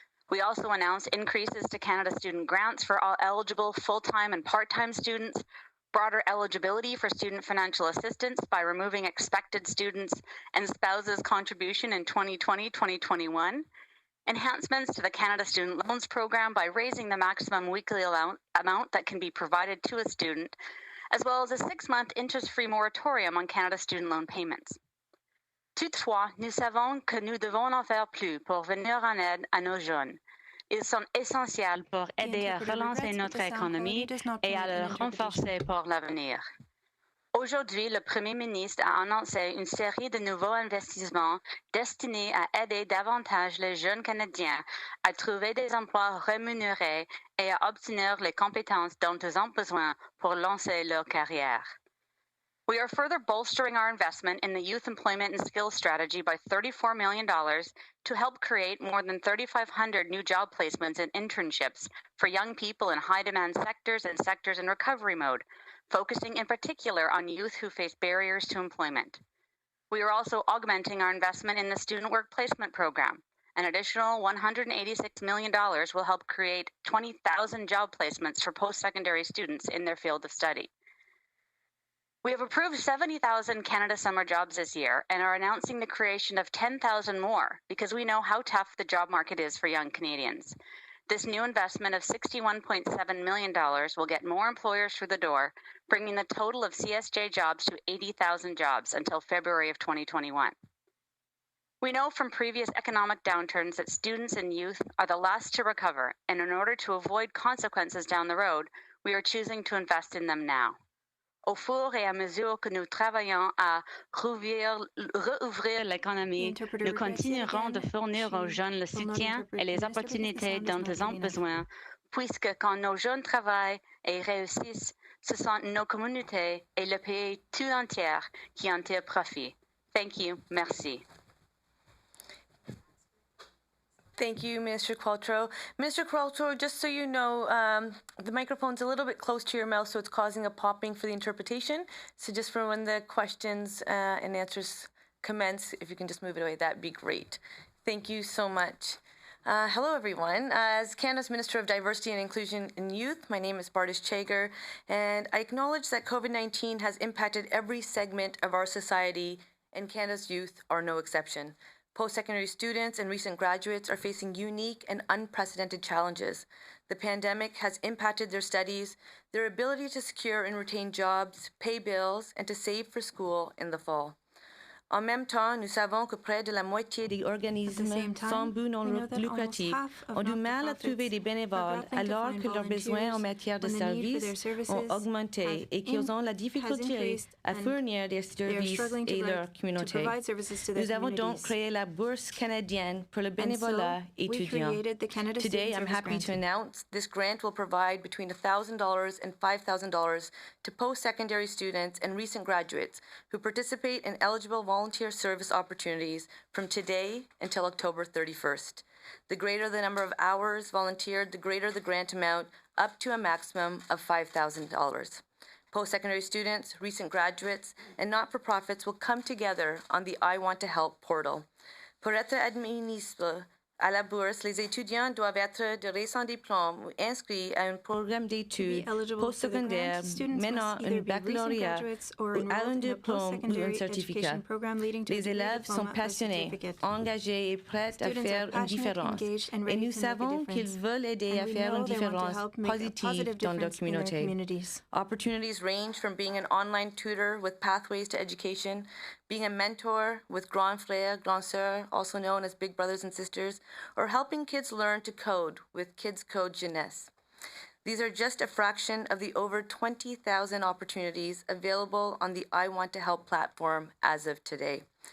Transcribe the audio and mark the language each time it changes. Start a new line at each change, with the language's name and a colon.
English: We also announced increases to Canada Student Grants for all eligible full-time and part-time students, broader eligibility for student financial assistance by removing expected students and spouses' contribution in 2020-2021, enhancements to the Canada Student Loans Program by raising the maximum weekly amount that can be provided to a student, as well as a 6-month interest-free moratorium on Canada student loan payments.
French: Toutefois, nous savons que nous devons en faire plus pour venir en aide à nos jeunes. Ils sont essentiels pour aider à relancer notre économie et à le renforcer pour l'avenir. Aujourd'hui, le Premier ministre a annoncé une série de nouveaux investissements destinés à aider davantage les jeunes Canadiens à trouver des emplois rémunérés et à obtenir les compétences dont ils ont besoin pour lancer leur carrière.
English: We are further bolstering our investment in the Youth Employment and Skills Strategy by $34 million to help create more than 3,500 new job placements and internships for young people in high-demand sectors and sectors in recovery mode, focusing in particular on youth who face barriers to employment. We are also augmenting our investment in the Student Work Placement Program, An additional $186 million will help create 20,000 job placements for post-secondary students in their field of study. We have approved 70,000 Canada Summer jobs this year and are announcing the creation of 10,000 more because we know how tough the job market is for young Canadians. This new investment of $61.7 million will get more employers through the door, bringing the total of CSJ jobs to 80,000 jobs until February of 2021. We know from previous economic downturns that students and youth are the last to recover, and in order to avoid consequences down the road, we are choosing to invest in them now.
French: Au fur et à mesure que nous travaillons à rouvrir l'économie, nous continuerons de fournir aux jeunes le soutien et les opportunités dont ils ont besoin, puisque quand nos jeunes travaillent et réussissent, ce sont nos communautés et le pays tout entier qui en tirent profit.
English: Thank you.
French: Merci.
English: Thank you, Minister Qualtrough. Minister Qualtrough, just so you know, the microphone's a little bit close to your mouth, so it's causing a popping for the interpretation. So just for when the questions and answers commence, if you can just move it away, that'd be great. Thank you so much. Hello, everyone. As Canada's Minister of Diversity and Inclusion in Youth, my name is Bartis Chager, and I acknowledge that COVID-19 has impacted every segment of our society, and Canada's youth are no exception. Post-secondary students and recent graduates are facing unique and unprecedented challenges. The pandemic has impacted their studies, their ability to secure and retain jobs, pay bills, and to save for school in the fall.
French: En même temps, nous savons que près de la moitié des organismes sans but non lucratif ont du mal à trouver des bénévoles alors que leurs besoins en matière de services ont augmenté et qu'ils ont la difficulté à fournir des services et leur communauté. Nous avons donc créé la Bourse canadienne pour le bénévolat étudiant.
English: Today, I'm happy to announce this grant will provide between $1,000 and $5,000 to post-secondary students and recent graduates who participate in eligible volunteer service opportunities from today until October 31st. The greater the number of hours volunteered, the greater the grant amount, up to a maximum of $5,000. Post-secondary students, recent graduates, and not-for-profits will come together on the I Want to Help portal.
French: Pour être admissible à la bourse, les étudiants doivent être de récents diplômes ou inscrits à un programme d'études postsecondaires menant un baccalauréat ou à un diplôme ou un certificat. Les élèves sont passionnés, engagés et prêts à faire une différence. Et nous savons qu'ils veulent aider à faire une différence positive dans leur communauté.
English: Opportunities range from being an online tutor with pathways to education, being a mentor with Grand Frère, Grand Sœur, also known as Big Brothers and Sisters, or helping kids learn to code with Kids Code Jeunesse. These are just a fraction of the over 20,000 opportunities available on the I Want to Help platform as of today.